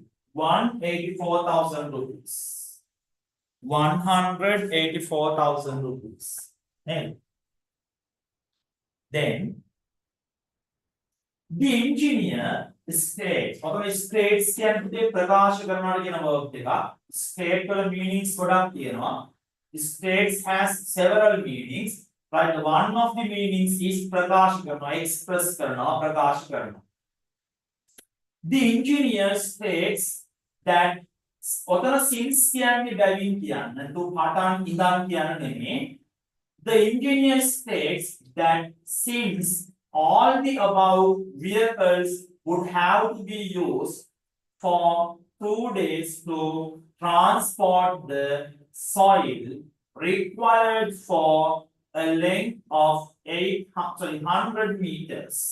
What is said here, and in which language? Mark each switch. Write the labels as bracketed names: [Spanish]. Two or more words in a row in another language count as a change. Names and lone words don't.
[English] 184,000 rupees. 184,000 rupees. Then the engineer states, or states can be [Sinhala] ප්‍රකාශ කරනවා කියන verb එක. State වල meanings ගොඩක් තියෙනවා. [English] States has several meanings. Right, one of the meanings is [Sinhala] ප්‍රකාශ කරනවා, express කරනවා, ප්‍රකාශ කරනවා. [English] The engineer states that [Sinhala] ඔතන since කියන්නේ බැවින් කියන්න. તો පටන් ඉඳන් කියන්න නෙමෙයි. [English] The engineer states that since all the above vehicles would have to be used for 2 days to transport the soil required for a length of 100 meters